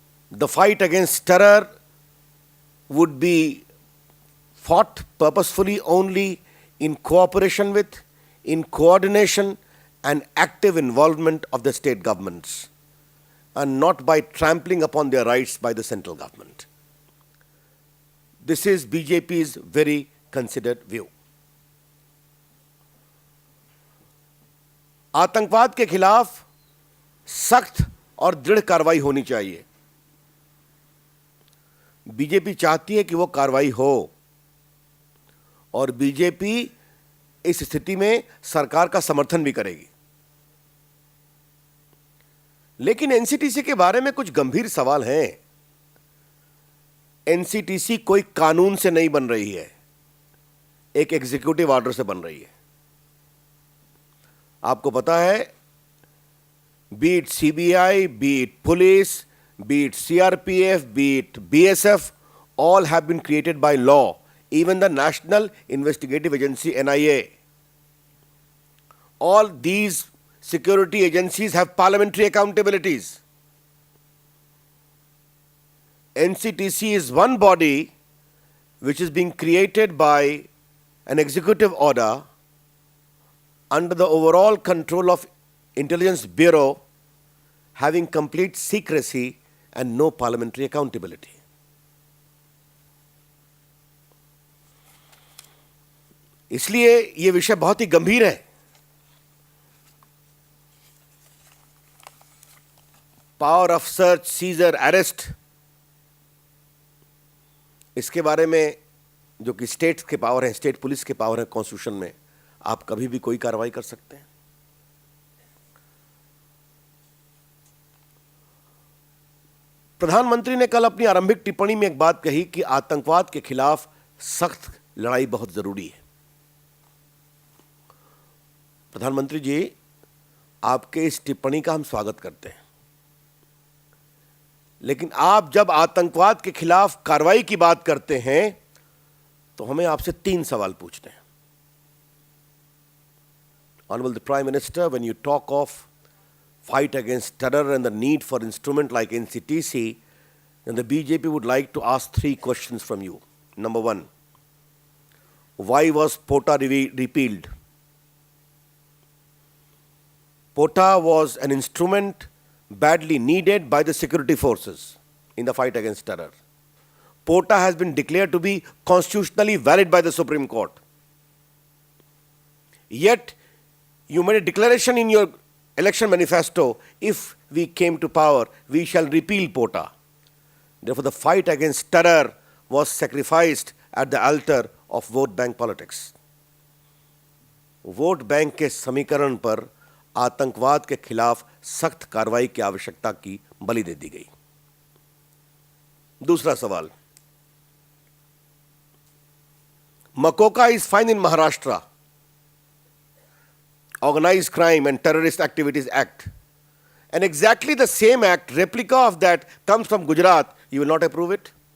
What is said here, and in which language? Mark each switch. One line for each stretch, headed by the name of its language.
English: The fight against terror would be fought purposefully only in cooperation with, in coordination and active involvement of the state governments, and not by trampling upon their rights by the central government. This is BJP's very considered view.
Hindi: आतंकवाद के खिलाफ सख्त और दृढ़ कार्रवाई होनी चाहिए। BJP चाहती है कि वो कार्रवाई हो और बीजेपी इस स्थिति में सरकार का समर्थन भी करेगी। लेकिन एनसीटीसी के बारे में कुछ गंभीर सवाल हैं। एनसीटीसी कोई कानून से नहीं बन रही है, एक एग्जीक्यूटिव ऑर्डर से बन रही है। आपको पता है,
English: Be it CBI, be it police, be it CRPF, be it BSF, all have been created by law. Even the National Investigative Agency, NIA. All these security agencies have parliamentary accountabilities. NCTC is one body which is being created by an executive order under the overall control of Intelligence Bureau, having complete secrecy and no parliamentary accountability.
Hindi: इसलिए ये विषय बहुत ही गंभीर है। Power of search, scissor, arrest, इसके बारे में जो कि स्टेट के पावर है, स्टेट पुलिस के पावर है कॉन्स्टिट्यूशन में, आप कभी भी कोई कार्रवाई कर सकते हैं। प्रधानमंत्री ने कल अपनी आरंभिक टिप्पणी में एक बात कही कि आतंकवाद के खिलाफ सख्त लड़ाई बहुत जरूरी है। प्रधानमंत्री जी, आपके इस टिप्पणी का हम स्वागत करते हैं, लेकिन आप जब आतंकवाद के खिलाफ कार्रवाई की बात करते हैं तो हमें आपसे 3 सवाल पूछते हैं।
English: Honorable the Prime Minister, when you talk of fight against terror and the need for instrument like NCTC, then the BJP would like to ask 3 questions from you. Number 1, why was POTA repealed? POTA was an instrument badly needed by the security forces in the fight against terror. POTA has been declared to be constitutionally valid by the Supreme Court. Yet, you made a declaration in your election manifesto, if we came to power, we shall repeal POTA. Therefore, the fight against terror was sacrificed at the altar of vote bank politics.
Hindi: Vote bank के समीकरण पर आतंकवाद के खिलाफ सख्त कार्रवाई की आवश्यकता की बलि दे दी गई। दूसरा सवाल,
English: Makoka is fine in Maharashtra, Organized Crime and Terrorist Activities Act. And exactly the same act, replica of that, comes from Gujarat. You will not approve it?